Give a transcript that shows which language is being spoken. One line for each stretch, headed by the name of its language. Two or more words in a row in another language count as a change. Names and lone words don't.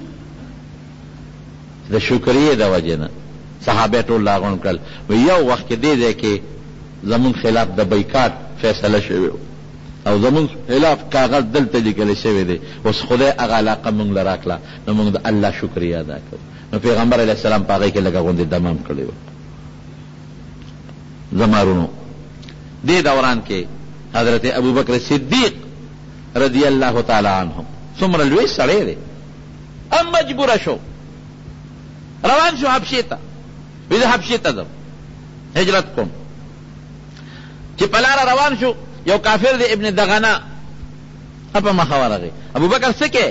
Pashto: د شکریې د وجې نه صحابه ټول راغونډ کړل، وی یو وخت کې دې ځای کې زمونږ خلاف د بایکاټ فیصله شوې او زمونږ خلاف کاغذ دلته لیکلی شوی دی، اوس خدای هغه علاقه مونږ له راکړه نو مونږ د الله شکریه ادا کوو. نو پیغمبر
Arabic: علیه السلام
Pashto: په هغې کې لږه غوندې دم هم کړی و. زمارونو دې دوران کې حضرت ابوبکر صدیق
Arabic: رضی اللہ تعالی عنہ
Pashto: څومره لوی سړی دی، ام مجبوره شو روان شو حبشې ته، وی زه حبشې ته ځم هجرت کوم. چې په لاره روان شو یو کافر دی ابن دغنه په مخه ورغی، ابوبکر څه کې؟